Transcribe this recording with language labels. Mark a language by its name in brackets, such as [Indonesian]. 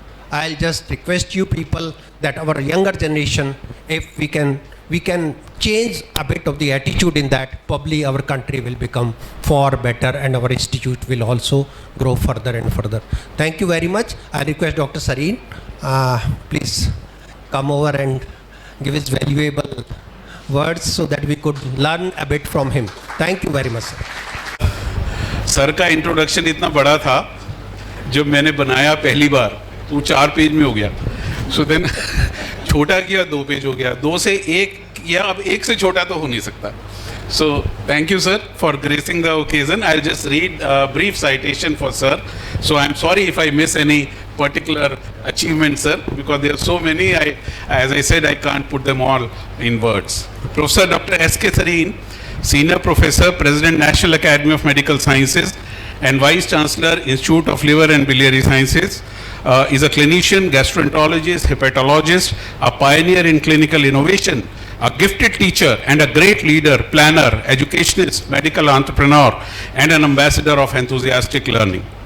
[English] I'll just request you people that our younger generation, if we can change a bit of the attitude in that, probably our country will become far better and our institute will also grow further and further. Thank you very much. I request Dr. Sarin, please come over and give his valuable words so that we could learn a bit from him. Thank you very much, sir. [Hindi] Sir का introduction इतना बड़ा था, जब मैंने बनाया पहली बार तो 4 page में हो गया. [English] so then [Hindi] छोटा किया, 2 पेज हो गया, 2 से 1 या अब 1 से छोटा तो हो नहीं सकता. [English] So, thank you, sir, for gracing the occasion. I'll just read a brief citation for sir. So, I'm sorry if I miss any particular achievement, sir, because there are so many, as I said, I can't put them all in words. Professor Dr. S.K. Sarin, Senior Professor, President, National Academy of Medical Sciences, and Vice Chancellor, Institute of Liver and Biliary Sciences, is a clinician, gastroenterologist, hepatologist, a pioneer in clinical innovation, a gifted teacher and a great leader, planner, educationist, medical entrepreneur, and an ambassador of enthusiastic learning.